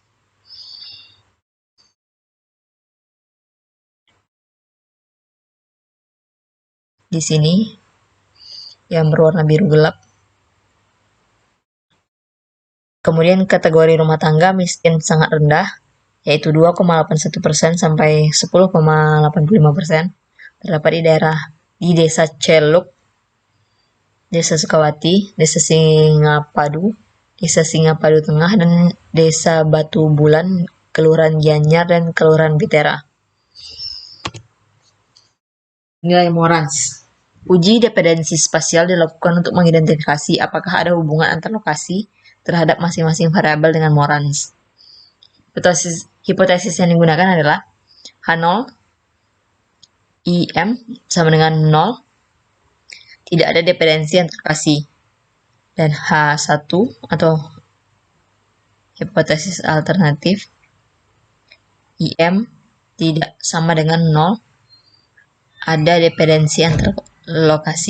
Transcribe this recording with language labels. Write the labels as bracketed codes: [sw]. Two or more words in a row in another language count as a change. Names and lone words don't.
[id] Di sini yang berwarna biru gelap. Kemudian kategori rumah tangga miskin sangat rendah, yaitu 2,81% sampai 10,85%, terdapat di Desa Celuk, Desa Sukawati, Desa Singapadu, Desa Singapadu Tengah, dan Desa Batu Bulan, Kelurahan Gianyar, dan Kelurahan Bitera. Nilai Morans. Uji dependensi spasial dilakukan untuk mengidentifikasi apakah ada hubungan antar lokasi terhadap masing-masing variabel dengan Morans. Hipotesis yang digunakan adalah H0 IM sama dengan 0, tidak ada dependensi antar lokasi, dan H1 atau hipotesis alternatif IM tidak sama dengan 0, ada dependensi antar lokasi.